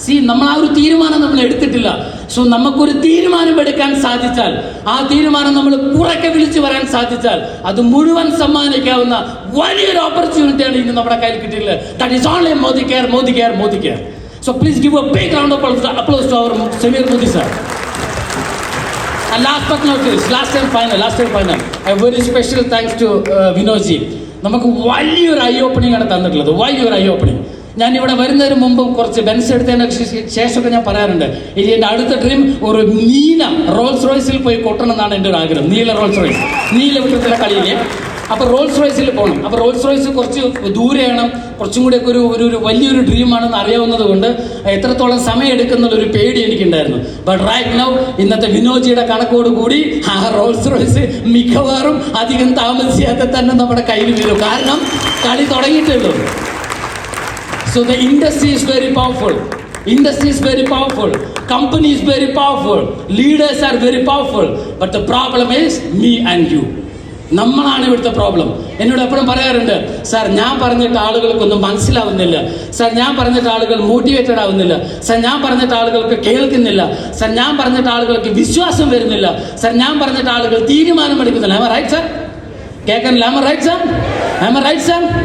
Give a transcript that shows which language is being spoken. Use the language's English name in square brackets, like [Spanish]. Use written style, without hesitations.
[Malayalam] നമ്മൾ ആ ഒരു തീരുമാനം നമ്മൾ എടുത്തിട്ടില്ല. സോ നമുക്കൊരു തീരുമാനം എടുക്കാൻ സാധിച്ചാൽ, ആ തീരുമാനം നമ്മൾ പുറക്കെ വിളിച്ചു പറയാൻ സാധിച്ചാൽ, അത് മുഴുവൻ സമ്മാനിക്കാവുന്ന വലിയൊരു ഓപ്പർച്യൂണിറ്റിയാണ് ഇന്ന് നമ്മുടെ കയ്യിൽ കിട്ടിയിട്ടുള്ളത്. [English] That is only Modi care, Modi care, Modi care. So please give a big round of applause to our Samir Modi sir. And last but not least, last and final, a very special thanks to Vinodji. [Malayalam] നമുക്ക് വലിയൊരു I opening ആണ് തന്നിട്ടുള്ളത്, വലിയൊരു I opening. ഞാൻ ഇവിടെ വരുന്നതിന് മുമ്പും കുറച്ച് ബെൻസ് എടുത്തതിന് ശേഷമൊക്കെ ഞാൻ പറയാറുണ്ട്, ഇനി എൻ്റെ അടുത്ത ഡ്രീം ഒരു നീല റോൾസ് റോയ്സിൽ പോയി കൊട്ടണം എന്നാണ് എൻ്റെ ഒരു ആഗ്രഹം. നീല റോൾസ് റോയ്സ്, നീല വിട്ടത്തിലെ കളിയിലെ. അപ്പോൾ റോൾസ് റോയ്സിൽ പോകണം. അപ്പോൾ റോൾസ് റോയ്സ് കുറച്ച് ദൂരെയാണ്, കുറച്ചും കൂടി ഒക്കെ ഒരു വലിയൊരു ഡ്രീമാണെന്ന് അറിയാവുന്നത് കൊണ്ട് എത്രത്തോളം സമയം എടുക്കുന്നുള്ളൊരു പേടി എനിക്കുണ്ടായിരുന്നു. [English] but right now, [Malayalam] ഇന്നത്തെ വിനോജിയുടെ കണക്കോട് കൂടി ആ റോൾസ് റോയ്സ് മിക്കവാറും അധികം താമസിയാതെ തന്നെ നമ്മുടെ കയ്യിൽ വരും. കാരണം കളി തുടങ്ങിയിട്ടുള്ളൂ. [English] So the industry is very powerful. Industry is very powerful. Company is very powerful. Leaders are very powerful. But the problem is me and you. [Malayalam] നമ്മളാണ് ഇവിടുത്തെ പ്രോബ്ലം. എന്നോട് എപ്പോഴും പറയാറുണ്ട്, സാർ ഞാൻ പറഞ്ഞിട്ട് ആളുകൾക്കൊന്നും മനസ്സിലാവുന്നില്ല, സാർ ഞാൻ പറഞ്ഞിട്ട് ആളുകൾ മോട്ടിവേറ്റഡ് ആവുന്നില്ല, സാർ ഞാൻ പറഞ്ഞിട്ട് ആളുകൾക്ക് കേൾക്കുന്നില്ല, സാർ ഞാൻ പറഞ്ഞിട്ട് ആളുകൾക്ക് വിശ്വാസം വരുന്നില്ല, സാർ ഞാൻ പറഞ്ഞിട്ട് ആളുകൾ തീരുമാനമെടുക്കുന്നില്ല. [English] Am I right, sir? [Malayalam] കേൾക്കാനില്ല? [English] Am I right, sir? Am I right, sir?